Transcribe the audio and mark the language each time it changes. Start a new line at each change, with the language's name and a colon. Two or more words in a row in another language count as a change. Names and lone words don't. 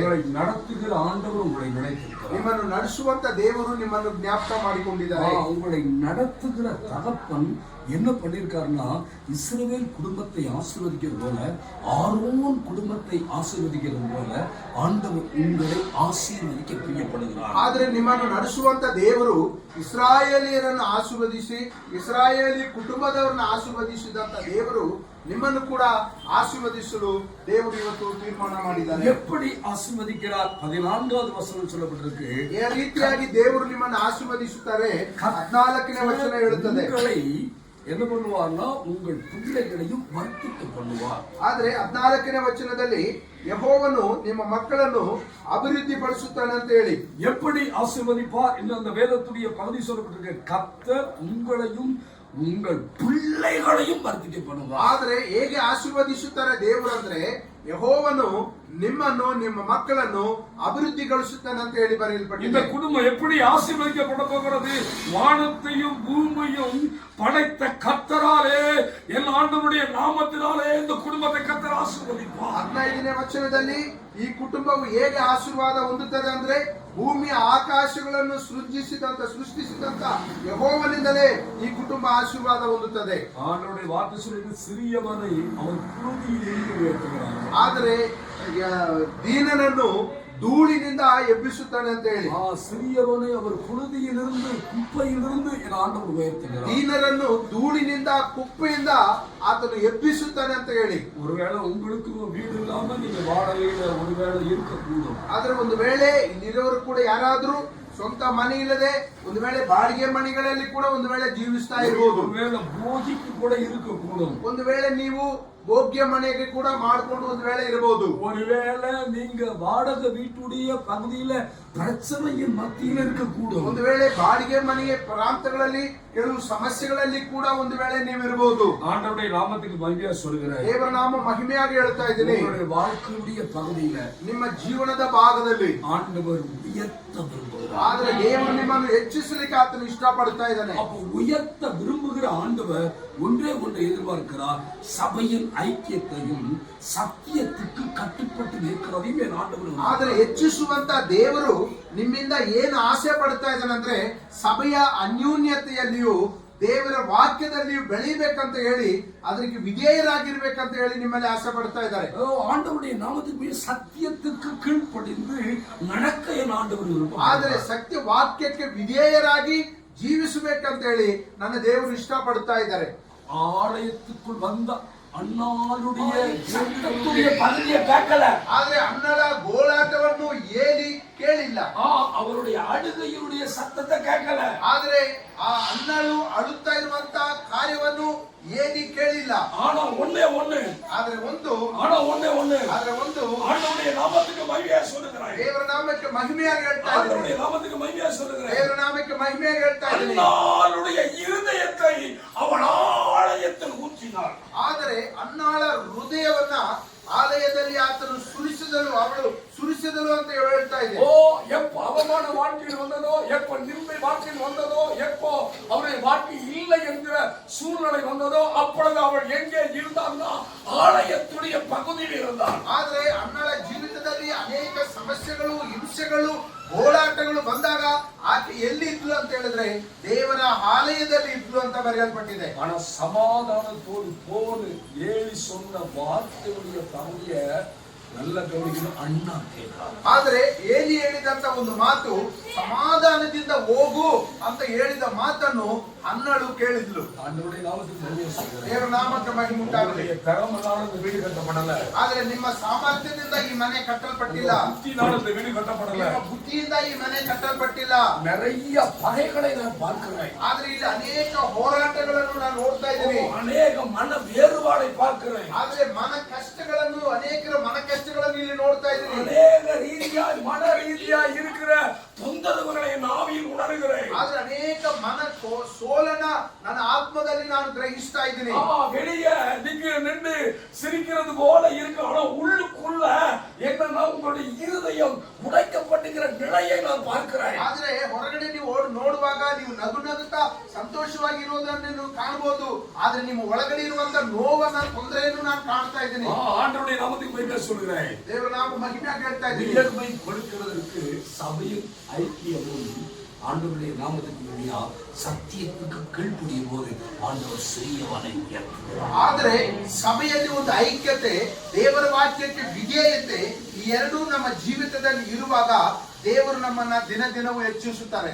Tamil: உங்களை நடத்துகிற ஆண்டவர் உங்களை நினைத்திருக்கிறார்.
Kannada: ನಿಮ್ಮನ್ನು ನಡೆಸುವಂತ ದೇವರು ನಿಮ್ಮನ್ನು ಜ್ಞಾಪಕ ಮಾಡಿಕೊಂಡಿದ್ದಾರೆ.
Tamil: உங்களை நடத்துகிற தகப்பன் என்ன பண்ணிருக்காருன்னா, இஸ்ரவேல் குடும்பத்தை ஆசீர்வதிக்கிறது போல ஆரோன் குடும்பத்தை ஆசீர்வதிக்கிறது போல ஆண்டவர் உங்களை ஆசீர்வதிக்க பிரியப்படுகிறார்.
Kannada: ಆದ್ರೆ ನಿಮ್ಮನ್ನು ನಡೆಸುವಂತ ದೇವರು ಇಸ್ರಾಯೇಲಿಯರನ್ನು ಆಶೀರ್ವದಿಸಿ ಇಸ್ರಾಯೇಲಿ ಕುಟುಂಬದವರನ್ನು ಆಶೀರ್ವದಿಸಿದಂತ ದೇವರು ನಿಮ್ಮನ್ನು ಕೂಡ ಆಶೀರ್ವದಿಸಲು ದೇವರು ಇವತ್ತು ತೀರ್ಮಾನ ಮಾಡಿದ್ದಾರೆ.
Tamil: எப்படி ஆசீர்வதிக்கிறார்? 14வது வசனம் சொல்லப்பட்டிருக்கு.
Kannada: ಈ ರೀತಿಯಾಗಿ ದೇವರು ನಿಮ್ಮನ್ನು ಆಶೀರ್ವದಿಸುತ್ತಾರೆ. 14ನೇ ವಚನ ಹೇಳುತ್ತದೆ,
Tamil: உங்களை என்ன பண்ணுவார்னா உங்கள் பிள்ளைகளையும் வர்த்திக்க பண்ணுவார்.
Kannada: ಆದ್ರೆ 14ನೇ ವಚನದಲ್ಲಿ ಯೆಹೋವನು ನಿಮ್ಮ ಮಕ್ಕಳನ್ನು ಅಭಿವೃದ್ಧಿ ಪಡಿಸುತ್ತಾನೆ ಅಂತ ಹೇಳಿ.
Tamil: எப்படி ஆசீர்வதிப்பார் என்று அந்த வேதத்துடைய பகுதி சொல்லப்பட்டிருக்கு. கர்த்தர் உங்களையும் உங்கள் பிள்ளைகளையும் வர்த்திக்க பண்ணுவார்.
Kannada: ಆದ್ರೆ ಹೇಗೆ ಆಶೀರ್ವದಿಸುತ್ತಾರೆ ದೇವರು ಅಂದ್ರೆ, ಯೆಹೋವನು ನಿಮ್ಮನ್ನು ನಿಮ್ಮ ಮಕ್ಕಳನ್ನು ಅಭಿವೃದ್ಧಿಗೊಳಿಸುತ್ತಾನೆ ಅಂತ ಹೇಳಿ
Tamil: இந்த
Kannada: ಬರೆಯಲ್ಪಟ್ಟಿದೆ.
Tamil: குடும்பம் எப்படி ஆசீர்வதிக்கப்பட போகிறது? வானத்தையும் பூமியும் படைத்த கர்த்தராலே, என் ஆண்டவருடைய நாமத்தினாலே இந்த குடும்பத்தை கர்த்தர் ஆசீர்வதிப்பார்.
Kannada: 15ನೇ ವಚನದಲ್ಲಿ ಈ ಕುಟುಂಬವು ಹೇಗೆ ಆಶೀರ್ವಾದ ಹೊಂದುತ್ತದೆ ಅಂದ್ರೆ, ಭೂಮಿಯ ಆಕಾಶಗಳನ್ನು ಸೃಷ್ಟಿಸಿದಂತ ಯೆಹೋವನಿಂದಲೇ ಈ ಕುಟುಂಬ ಆಶೀರ್ವಾದ ಹೊಂದುತ್ತದೆ.
Tamil: ஆண்டவருடைய வார்த்தை சொல்லுது, சிறியவனை அவன் புழுதியிலிருந்து உயர்த்துகிறார்.
Kannada: ಆದರೆ ದೀನನನ್ನು ಧೂಳಿನಿಂದ ಎಬ್ಬಿಸುತ್ತಾನೆ ಅಂತ ಹೇಳಿ.
Tamil: சிறியவனை அவர் புழுதியிலிருந்து குப்பையிலிருந்து என் ஆண்டவர் உயர்த்துகிறார்.
Kannada: ದೀನರನ್ನು ಧೂಳಿನಿಂದ ಕುಪ್ಪೆಯಿಂದ ಆತನು ಎಬ್ಬಿಸುತ್ತಾನೆ ಅಂತ ಹೇಳಿ.
Tamil: ஒருவேளை உங்களுக்கு வீடு இல்லாம நீங்க வாடகையில ஒருவேளை இருக்கக்கூடும்.
Kannada: ಆದ್ರೆ ಒಂದು ವೇಳೆ ಇಲ್ಲಿರೋರು ಕೂಡ ಯಾರಾದ್ರೂ ಸ್ವಂತ ಮನೆ ಇಲ್ಲದೆ ಒಂದು ವೇಳೆ ಬಾಡಿಗೆ ಮನೆಗಳಲ್ಲಿ ಕೂಡ ಒಂದು ವೇಳೆ ಜೀವಿಸ್ತಾ ಇರಬಹುದು.
Tamil: ஒருவேளை போதிக்கு கூட இருக்கக்கூடும்.
Kannada: ಒಂದು ವೇಳೆ ನೀವು ಭೋಗ್ಯ ಮನೆಗೆ ಕೂಡ ಮಾಡಿಕೊಂಡು ಒಂದು ವೇಳೆ ಇರಬಹುದು.
Tamil: ஒருவேளை நீங்க வாடகை வீட்டுடைய பகுதியில பிரச்சனையின் மத்தியில இருக்கக்கூடும்.
Kannada: ಒಂದು ವೇಳೆ ಬಾಡಿಗೆ ಮನೆಯ ಪ್ರಾಂತಗಳಲ್ಲಿ ಕೆಲವು ಸಮಸ್ಯೆಗಳಲ್ಲಿ ಕೂಡ ಒಂದು ವೇಳೆ ನೀವು ಇರಬಹುದು.
Tamil: ஆண்டவருடைய நாமத்துக்கு மகிமையா சொல்கிறேன்.
Kannada: ದೇವರ ನಾಮ ಮಹಿಮೆಯಾಗಿ ಹೇಳ್ತಾ ಇದ್ದೀನಿ.
Tamil: உங்களுடைய வாழ்க்கையுடைய பகுதியில
Kannada: ನಿಮ್ಮ ಜೀವನದ ಭಾಗದಲ್ಲಿ
Tamil: ஆண்டவர் உயர்த்த விரும்புகிறார்.
Kannada: ಆದ್ರೆ ದೇವರು ನಿಮ್ಮನ್ನು ಹೆಚ್ಚಿಸಲಿಕ್ಕೆ ಆತನು ಇಷ್ಟಪಡ್ತಾ ಇದ್ದಾನೆ.
Tamil: அப்போ உயர்த்த விரும்புகிற ஆண்டவர் ஒன்றே ஒன்றை எதிர்பார்க்கிறார், சபையின் ஐக்கியத்தையும் சத்தியத்துக்கு கட்டுப்பட்டு நிற்கிறதையும் என் ஆண்டவர்.
Kannada: ಆದ್ರೆ ಹೆಚ್ಚಿಸುವಂತ ದೇವರು ನಿಮ್ಮಿಂದ ಏನು ಆಸೆ ಪಡ್ತಾ ಇದ್ದಾನಂದ್ರೆ ಸಭೆಯ ಅನ್ಯೂನ್ಯತೆಯಲ್ಲಿಯೂ ದೇವರ ವಾಕ್ಯದಲ್ಲಿಯೂ ಬೆಳಿಬೇಕಂತ ಹೇಳಿ ಅದಕ್ಕೆ ವಿಧೇಯರಾಗಿರ್ಬೇಕಂತ ಹೇಳಿ ನಿಮ್ಮಲ್ಲಿ ಆಸೆ ಪಡ್ತಾ ಇದ್ದಾರೆ.
Tamil: ஆண்டவருடைய நாமத்துக்கு சத்தியத்துக்கு கீழ்ப்படிந்து நடக்க என் ஆண்டவர் விரும்புகிறார்.
Kannada: ಆದ್ರೆ ಸತ್ಯ ವಾಕ್ಯಕ್ಕೆ ವಿಧೇಯರಾಗಿ ಜೀವಿಸಬೇಕಂತ ಹೇಳಿ ನನ್ನ ದೇವರು ಇಷ್ಟಪಡ್ತಾ ಇದ್ದಾರೆ.
Tamil: ஆலயத்துக்குள் வந்த அண்ணாளுடைய சத்தத்துடைய பகுதியை கேட்கல.
Kannada: ಆದ್ರೆ ಅಣ್ಣಳ ಗೋಳಾಟವನ್ನು ಏಲಿ ಕೇಳಿಲ್ಲ.
Tamil: அவருடைய அழுகையுடைய சத்தத்தை கேட்கல.
Kannada: ಆದ್ರೆ ಆ ಅಣ್ಣಳು ಅಳುತ್ತಾ ಇರುವಂತ ಕಾರ್ಯವನ್ನು ಏಲಿ ಕೇಳಿಲ್ಲ.
Tamil: ஆனா ஒண்ணே ஒண்ணு,
Kannada: ಆದ್ರೆ ಒಂದು
Tamil: ஆண்டவருடைய நாமத்துக்கு மகிமையா சொல்லுகிறாய்.
Kannada: ದೇವರ ನಾಮಕ್ಕೆ ಮಹಿಮೆಯಾಗಿ ಹೇಳ್ತಾ ಇದ್ದೀನಿ.
Tamil: ஆண்டவருடைய நாமத்துக்கு மகிமையா சொல்லுகிறாய்.
Kannada: ದೇವರ ನಾಮಕ್ಕೆ ಮಹಿಮೆಯಾಗಿ ಹೇಳ್ತಾ ಇದ್ದೀನಿ.
Tamil: அண்ணாளுடைய இருதயத்தை அவள் ஆலயத்தில் ஊற்றினாள்.
Kannada: ಆದರೆ ಅನ್ನಾಳ ಹೃದಯವನ್ನ ಆಲಯದಲ್ಲಿ ಆತನು ಅವಳು ಸುರಿಸಿದಳು ಅಂತ ಹೇಳ್ತಾ ಇದೆ.
Tamil: எப்ப அவமான வாழ்க்கையில் வந்ததோ, எப்ப நிந்தை வாழ்க்கையில் வந்ததோ, எப்போ அவருடைய வாழ்க்கை இல்லை என்கிற சூழ்நிலை வந்ததோ, அப்பொழுது அவள் எங்கே இருந்தான்னா ஆலயத்துடைய பகுதியில் இருந்தாள்.
Kannada: ಆದ್ರೆ ಅನ್ನಾಳ ಜೀವಿತದಲ್ಲಿ ಅನೇಕ ಸಮಸ್ಯೆಗಳು, ಹಿಂಸೆಗಳು, ಹೋರಾಟಗಳು ಬಂದಾಗ ಆಕೆ ಎಲ್ಲಿ ಇದ್ಲು ಅಂತ ಹೇಳಿದ್ರೆ ದೇವರ ಆಲಯದಲ್ಲಿ ಇದ್ಲು ಅಂತ ಬರೆಯಲ್ಪಟ್ಟಿದೆ.
Tamil: ஆனா சமாதானத்தோடு போன்னு ஏழி சொன்ன வார்த்தையுடைய பகுதிய நல்ல கவனிக்கணும். அண்ணா கேட்கிறார்.
Kannada: ಆದ್ರೆ ಏಲಿ ಹೇಳಿದಂತ ಒಂದು ಮಾತು, ಸಮಾಧಾನದಿಂದ ಹೋಗು ಅಂತ ಹೇಳಿದ ಮಾತನ್ನು ಅಣ್ಣಳು ಕೇಳಿದ್ಲು.
Tamil: ஆண்டவருடைய நாமத்துக்கு மகிமை சொல்லுகிறேன்.
Kannada: ದೇವರ ನಾಮಕ್ಕೆ ಮಹಿಮೆ ಉಂಟಾಗಲಿ.
Tamil: கரமனால இந்த வீடு கட்டப்படல.
Kannada: ಆದ್ರೆ ನಿಮ್ಮ ಸಾಮರ್ಥ್ಯದಿಂದ ಈ ಮನೆ ಕಟ್ಟಲ್ಪಟ್ಟಿಲ್ಲ.
Tamil: புத்தினால இந்த வீடு கட்டப்படல.
Kannada: ನಿಮ್ಮ ಬುದ್ಧಿಯಿಂದ ಈ ಮನೆ ಕಟ್ಟಲ್ಪಟ್ಟಿಲ್ಲ.
Tamil: நிறைய பகைகளை நான் பார்க்கிறேன்.
Kannada: ಆದ್ರೆ ಇಲ್ಲಿ ಅನೇಕ ಹೋರಾಟಗಳನ್ನು ನಾನು ನೋಡ್ತಾ ಇದ್ದೀನಿ.
Tamil: அநேக மன வேறுபாடை பார்க்கிறேன்.
Kannada: ಆದ್ರೆ ಮನ ಕಷ್ಟಗಳನ್ನು, ಅನೇಕರ ಮನ ಕಷ್ಟಗಳನ್ನು ಇಲ್ಲಿ ನೋಡ್ತಾ ಇದ್ದೀನಿ.
Tamil: அநேக ரீதியாய் மன ரீதியாய் இருக்கிற தொந்தரவுகளை நாவியில் உணர்கிறேன்.
Kannada: ಆದ್ರೆ ಅನೇಕ ಮನ ಸೋಲನ ನನ್ನ ಆತ್ಮದಲ್ಲಿ ನಾನು ಗ್ರಹಿಸ್ತಾ ಇದ್ದೀನಿ.
Tamil: வெளியே நீங்க நின்று சிரிக்கிறது போல இருக்கு, ஆனா உள்ளுக்குள்ள என்னன்னா உங்களுடைய இருதயம் உடைக்கப்பட்டிருக்கிற நிலையை நான் பார்க்கிறேன்.
Kannada: ಆದ್ರೆ ಹೊರಗಡೆ ನೀವು ನೋಡುವಾಗ ನೀವು ನಗುತ್ತಾ ಸಂತೋಷವಾಗಿರುವುದನ್ನು ನೀವು ಕಾಣಬಹುದು. ಆದ್ರೆ ನಿಮ್ಮ ಒಳಗಡೆ ಇರುವಂತ ನೋವನ್ನ, ತೊಂದರೆಯನ್ನು ನಾನು ಕಾಣ್ತಾ ಇದ್ದೀನಿ.
Tamil: ஆண்டவருடைய நாமத்துக்கு மகிமை சொல்கிறேன்.
Kannada: ದೇವರ ನಾಮ ಮಹಿಮೆಯಾಗಿ ಹೇಳ್ತಾ ಇದ್ದೀನಿ.
Tamil: உயர்வை கொடுக்கிறதற்கு சபையின் ஐக்கியமும் ஆண்டவருடைய நாமத்துக்கு மகிமையா சத்தியத்துக்கு கீழ்ப்படியும் போது ஆண்டவர் சிறியவனை உயர்த்துகிறார்.
Kannada: ಆದ್ರೆ ಸಭೆಯಲ್ಲಿ ಒಂದು ಐಕ್ಯತೆ, ದೇವರ ವಾಕ್ಯಕ್ಕೆ ವಿಧೇಯತೆ, ಈ ಎರಡೂ ನಮ್ಮ ಜೀವಿತದಲ್ಲಿ ಇರುವಾಗ ದೇವರು ನಮ್ಮನ್ನ ದಿನ ದಿನವೂ ಹೆಚ್ಚಿಸುತ್ತಾರೆ.